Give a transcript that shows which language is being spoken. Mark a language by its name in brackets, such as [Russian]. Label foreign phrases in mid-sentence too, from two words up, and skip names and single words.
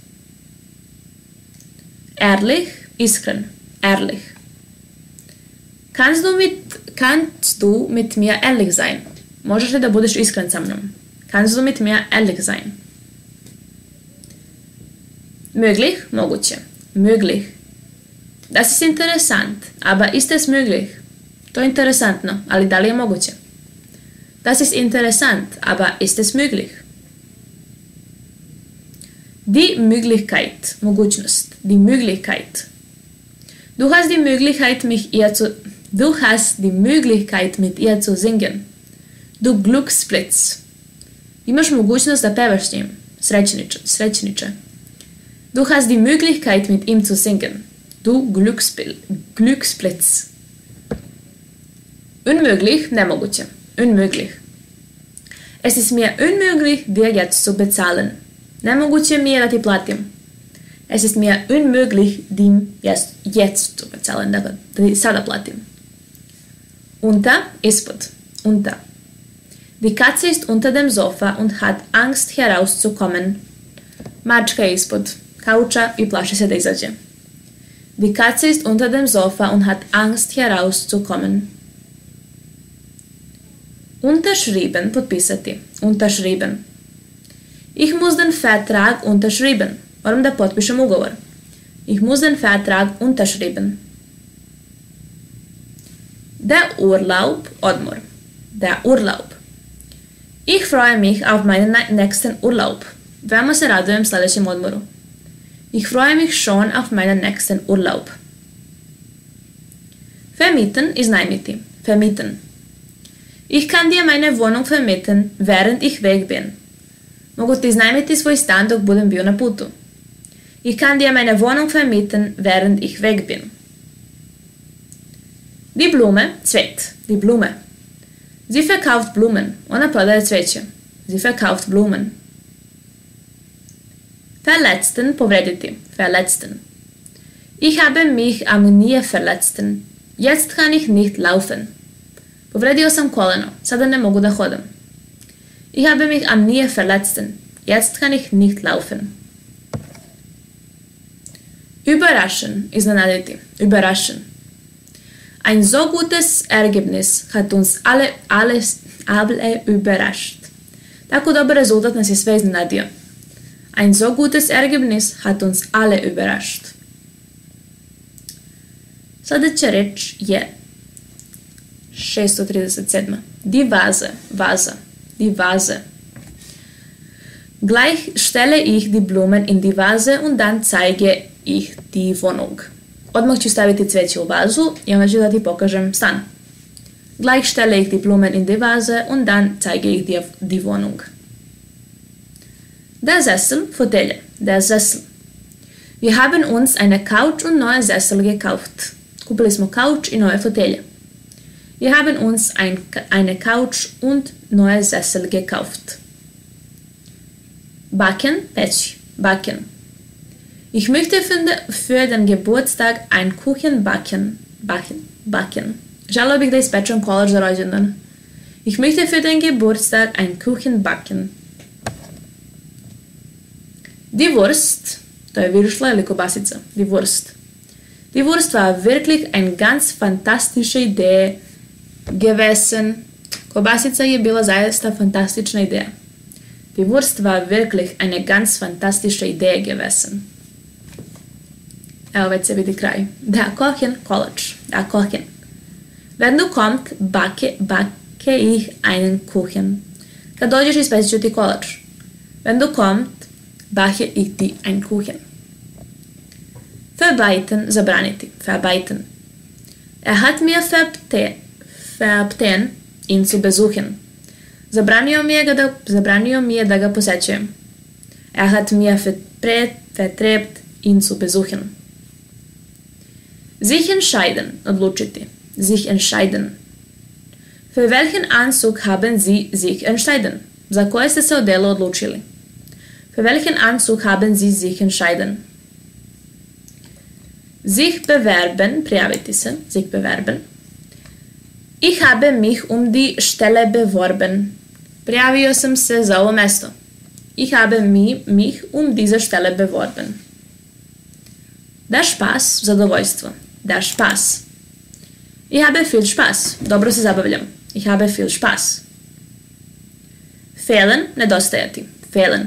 [German] Ehrlich, iskren. Ehrlich. Kannst du mit mir ehrlich sein? [Serbian] Možeš li da budeš iskren sa mnom? [German] Kannst du mit mir ehrlich sein? Möglich, moguće. Möglich. Das ist interessant, aber ist es möglich? [Serbian] To je interesantno, ali da li je moguće? [German] Das ist interessant, aber ist es möglich? Die Möglichkeit, mogućnost. Die Möglichkeit. Du hast die Möglichkeit, mit ihr zu singen. Du Glücksblitz. [Serbian] Imaš mogućnost da pevaš s njim. Srećniče. [German] Du hast die Möglichkeit, mit ihm zu singen. Du Glücksblitz. Unmöglich, nemoguće. Unmöglich. Es ist mir unmöglich, dir jetzt zu bezahlen. [Serbian] Nemoguće mi je da ti platim. [German] Es ist mir unmöglich, dir jetzt zu bezahlen. [Serbian] Dakle, da ti sada platim. [German] Unter, ispod. Unter. Die Katze ist unter dem Sofa und hat Angst herauszukommen. [Serbian] Mačka je ispod kauča i plaši se da izađe. [German] Die Katze ist unter dem Sofa und hat Angst herauszukommen. Unterschrieben, potpisati. Unterschrieben. Ich muss den Vertrag unterschrieben. [Serbian] Moram da potpišem ugovor. [German] Ich muss den Vertrag unterschrieben. Der Urlaub, odmor. Der Urlaub. Ich freue mich auf meinen nächsten Urlaub. [Serbian] Veoma se radujem sljedećem odmoru. [German] Ich freue mich schon auf meinen nächsten Urlaub. Vermieten, iznajmiti. Vermieten. Ich kann dir meine Wohnung vermieten, während ich weg bin. [Serbian] Mogu ti iznajmiti svoj stan dok budem bio na putu. [German] Ich kann dir meine Wohnung vermieten, während ich weg bin. Die Blume, cvet. Die Blume. Sie verkauft Blumen. [Serbian] Ona prodaje cveće. [German] Sie verkauft Blumen. Verletzten, povrediti. Verletzten. Ich habe mich am Knie verletzten. Jetzt kann ich nicht laufen. [Serbian] Povredio sam koleno. Sada ne mogu da hodam. [German] Ich habe mich am Knie verletzten. Jetzt kann ich nicht laufen. Überraschen, iznenaditi. Überraschen. Ein so gutes Ergebnis hat uns alle überrascht. [Serbian] Tako dobar rezultat nas je sve iznenadio. [German] Ein so gutes Ergebnis hat uns alle überrascht. [Serbian] Sljedeća reč je 637. [German] Die Vase, vaza. Die Vase. Gleich stelle ich die Blumen in die Vase und dann zeige ich die Wohnung. [Serbian] Odmah ću staviti cveće u vazu i onda ću da ti pokažem stan. [German] Gleich stelle ich die Blumen in die Vase und dann zeige ich dir die Wohnung. Der Sessel, fotelja. Der Sessel. Wir haben uns eine Couch und neue Sessel gekauft. [Serbian] Kupili smo kauč i nove fotelje. [German] Wir haben uns eine Couch und neue Sessel gekauft. Backen, peći. Backen. Ich möchte für den Geburtstag einen Kuchen backen. Backen. [Serbian] Želeo bih da ispečem kolač za rođendan. [German] Ich möchte für den Geburtstag einen Kuchen backen. Die Wurst, [Serbian] to je viršla ili kobasica, [German] die Wurst. Die Wurst war wirklich eine ganz fantastische Idee gewesen. [Serbian] Kobasica je bila zaista fantastična ideja. [German] Die Wurst war wirklich eine ganz fantastische Idee gewesen. [Serbian] Evo već se vidi kraj. [German] Da kochen, [Serbian] kolač. [German] Da kochen. Wenn du kommt, backe ich einen Kuchen. [Serbian] Kad dođeš, ispesit ću ti kolač. [German] Wenn du kommt, backe ich dir einen Kuchen. Verbieten, zabraniti. Verbieten. Hat mir verbeten, ihn zu besuchen. [Serbian] Zabranio mi je da ga posećujem. [German] Hat mir vertrebt, ihn zu besuchen. Sich entscheiden, odlučiti. Sich entscheiden. Für welchen Anzug haben Sie sich entschieden? [Serbian] Za koje ste se odelo odlučili? [German] Für welchen Anzug haben Sie sich entschieden? Sich bewerben, [Serbian] prijaviti se, [German] sich bewerben. Ich habe mich um die Stelle beworben. [Serbian] Prijavio sam se za ovo mesto. [German] Ich habe mich um diese Stelle beworben. Der Spaß, zadovoljstvo. Der Spaß. Ich habe viel Spaß. [Serbian] Dobro se zabavljam. [German] Ich habe viel Spaß. Fehlen, nedostajati. Fehlen.